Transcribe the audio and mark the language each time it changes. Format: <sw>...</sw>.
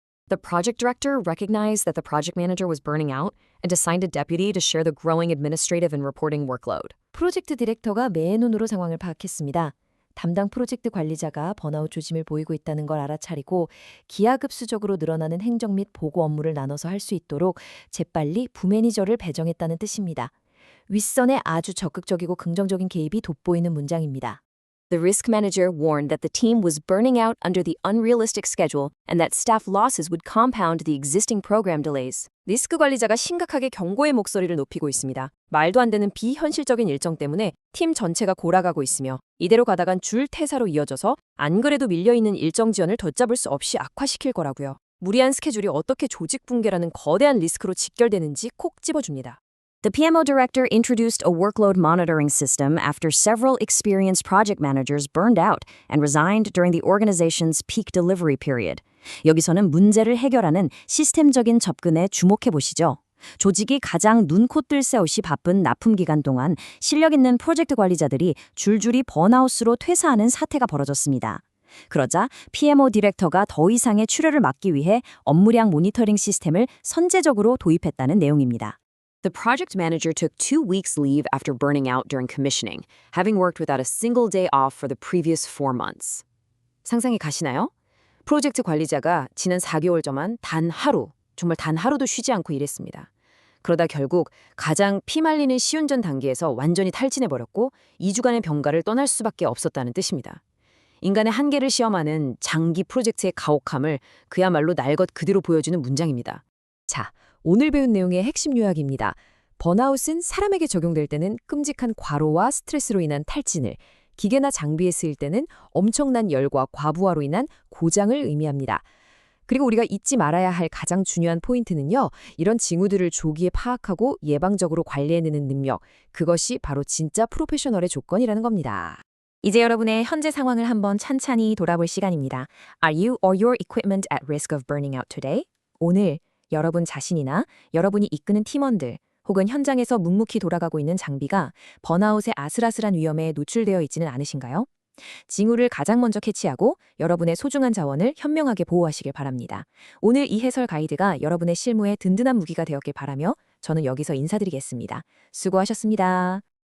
<en>The project director recognized that the project manager was burning out and assigned a deputy to share the growing administrative and reporting workload.</en> <ko>프로젝트 디렉터가 맨눈으로 상황을 파악했습니다. 담당 프로젝트 관리자가 번아웃 조짐을 보이고 있다는 걸 알아차리고 기하급수적으로 늘어나는 행정 및 보고 업무를 나눠서 할 수 있도록 재빨리 부매니저를 배정했다는 뜻입니다. 윗선의 아주 적극적이고 긍정적인 개입이 돋보이는 문장입니다.</ko> <en>The risk manager warned that the team was burning out under the unrealistic schedule and that staff losses would compound the existing program delays.</en> <ko>리스크 관리자가 심각하게 경고의 목소리를 높이고 있습니다. 말도 안 되는 비현실적인 일정 때문에 팀 전체가 골아가고 있으며 이대로 가다간 줄 퇴사로 이어져서 안 그래도 밀려있는 일정 지연을 덧잡을 수 없이 악화시킬 거라고요. 무리한 스케줄이 어떻게 조직 붕괴라는 거대한 리스크로 직결되는지 콕 집어줍니다.</ko> <en>The PMO director introduced a workload monitoring system after several experienced project managers burned out and resigned during the organization's peak delivery period.</en> <ko>여기서는 문제를 해결하는 시스템적인 접근에 주목해 보시죠. 조직이 가장 눈코 뜰 새 없이 바쁜 납품 기간 동안 실력 있는 프로젝트 관리자들이 줄줄이 번아웃으로 퇴사하는 사태가 벌어졌습니다. 그러자 PMO 디렉터가 더 이상의 출혈을 막기 위해 업무량 모니터링 시스템을 선제적으로 도입했다는 내용입니다.</ko> <en>The project manager took 2 weeks leave after burning out during commissioning, having worked without a single day off for the previous 4 months.</en> <ko>상상이 가시나요? 프로젝트 관리자가 지난 4개월 동안 단 하루, 정말 단 하루도 쉬지 않고 일했습니다. 그러다 결국 가장 피말리는 시운전 단계에서 완전히 탈진해버렸고 2주간의 병가를 떠날 수밖에 없었다는 뜻입니다. 인간의 한계를 시험하는 장기 프로젝트의 가혹함을 그야말로 날 것 그대로 보여주는 문장입니다. 자, 오늘 배운 내용의 핵심 요약입니다. 번아웃은 사람에게 적용될 때는 끔찍한 과로와 스트레스로 인한 탈진을, 기계나 장비에 쓰일 때는 엄청난 열과 과부하로 인한 고장을 의미합니다. 그리고 우리가 잊지 말아야 할 가장 중요한 포인트는요. 이런 징후들을 조기에 파악하고 예방적으로 관리해내는 능력, 그것이 바로 진짜 프로페셔널의 조건이라는 겁니다. 이제 여러분의 현재 상황을 한번 찬찬히 돌아볼 시간입니다.</ko> <en>Are you or your equipment at risk of burning out today?</en> <ko>오늘 여러분 자신이나 여러분이 이끄는 팀원들 혹은 현장에서 묵묵히 돌아가고 있는 장비가 번아웃의 아슬아슬한 위험에 노출되어 있지는 않으신가요? 징후를 가장 먼저 캐치하고 여러분의 소중한 자원을 현명하게 보호하시길 바랍니다. 오늘 이 해설 가이드가 여러분의 실무에 든든한 무기가 되었길 바라며 저는 여기서 인사드리겠습니다. 수고하셨습니다.</ko>